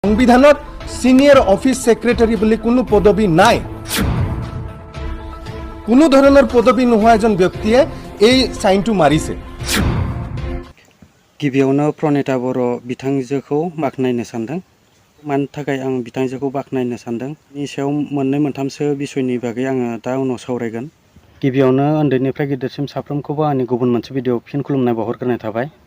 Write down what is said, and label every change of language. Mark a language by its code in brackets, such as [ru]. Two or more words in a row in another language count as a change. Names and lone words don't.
[as] সংবিধানত সিনিয়র অফিস সেক্রেটারি বলে কোনো পদবী নাই। কোনো ধরনের পদবী নোহোৱা এজন ব্যক্তিয়ে এই সাইনটো মাৰিছে। [brx] गिबियावनो प्रनिता बर' बिथांजोखौ बाख्नायनो सानदों। मानि थाखाय आं बिथांजोखौ बाख्नायनो सानदों बेनि सायाव मोननै मोनथामसो बिसयनि बागै आङो दा उनाव सावरायगोन। गिबियावनो उन्दैनिफ्राय गिदिरसिम साफ्रोमखौबो आंनि गुबुन मोनसे भिडिअ फिन खुलुमनाय बावहरग्रोनाय थाबाय।